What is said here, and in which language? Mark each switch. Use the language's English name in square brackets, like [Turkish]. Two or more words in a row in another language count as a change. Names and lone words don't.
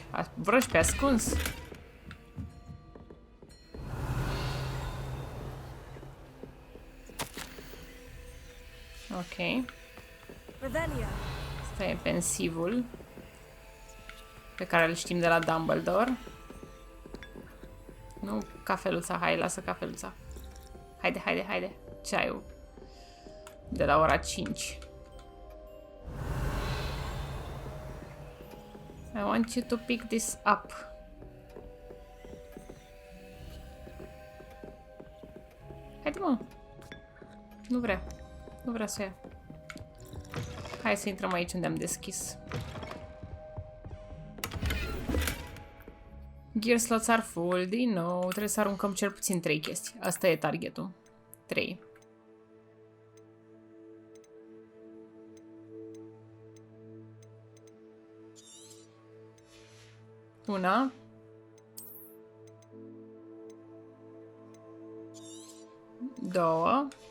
[Romanian] Vrăji pe ascuns? Ok. Asta e pensivul pe care îl știm de la Dumbledore. Nu cafeluța, hai, lasă cafeluța. Haide, haide, haide. Ceaiul. De la ora 5. [English] I want you to pick this up. [Romanian] Haide, mă. Nu vrea. Nu vrea să o ia. Hai să intrăm aici unde am deschis. [English] Gear slots are full. [Romanian] Din nou, trebuie să aruncăm cel puțin 3 chestii. Asta e targetul. 3. Una. Două.